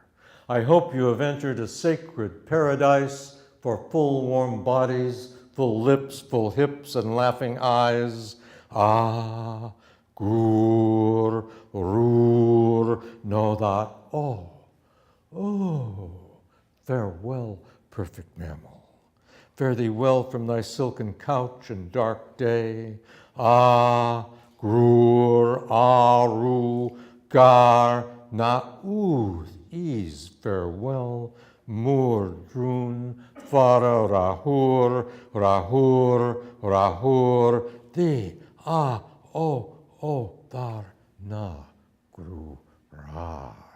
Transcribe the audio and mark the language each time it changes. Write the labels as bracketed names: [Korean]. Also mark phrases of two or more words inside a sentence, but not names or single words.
[English] I hope you have entered a sacred paradise for full warm bodies, full lips, full hips, and laughing eyes. Ah, gur, rur, know that, oh, farewell, perfect mammal. Fare thee well from thy silken couch and dark day. Ah, grur, aru, gar, na, ooth, ease, farewell, mur, drun, fara, rahur, rahur, rahur, thee, ah, oh, thar, na, gru, rar.